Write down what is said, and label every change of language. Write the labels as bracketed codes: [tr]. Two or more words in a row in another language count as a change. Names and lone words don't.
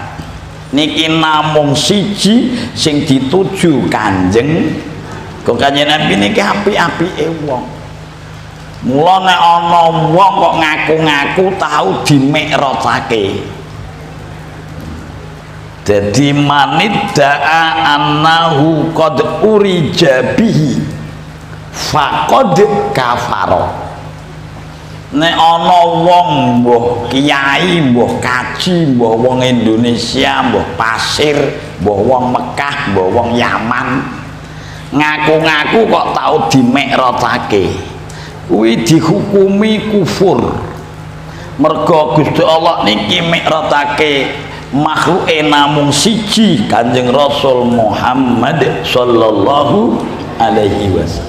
[jv] Niki namung siji sing dituju Kanjeng Kanjeng Nabi niki apik-apike wong. Mula nek ana wong kok ngaku-ngaku tau dimikrotsake. [ar] Dadi manidda'a annahu qad urija bihi faqad kafara. [jv] Nek ana wong mbuh kiai, mbuh kaji, mbuh wong Indonesia, mbuh pasir, mbuh wong Mekah, mbuh wong Yaman ngaku-ngaku kok tau dimikrotsake kuwi dihukumi kufur Mergo Gusti Allah niki mikratake makhluke namung siji, Kanjeng Rasul Muhammad sallallahu alaihi wasallam.